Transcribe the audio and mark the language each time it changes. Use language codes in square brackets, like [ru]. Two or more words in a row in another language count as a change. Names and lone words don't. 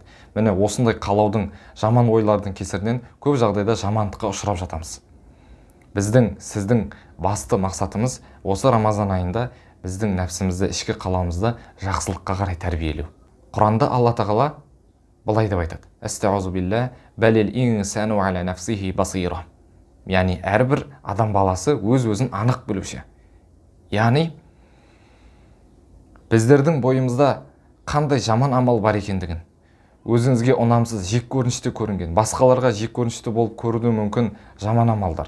[kk] Міне осындай қалаудың, жаман ойлардың кесірінен көп жағдайда жамандыққа ұшырап жатамыз. Сіздің басты мақсатымыз осы Рамазан айында біздің нәпсімізді, ішкі қалауымызды жақсылыққа қарай тәрбиелеу. Құранда Алла тағала былай деп айтады: [ar] "أستغفر بالله بل الإنسان على نفسه بصيرة." [kk] Яғни әрбір адам баласы өз-өзін анық білуші. Яғни біздердің бойымызда қандай жаман амал бар екендігін, өзіңізге ұнамсыз, жек көрінішті көрінген, басқаларға жек көрінішті болып көруі мүмкін жаман амалдар.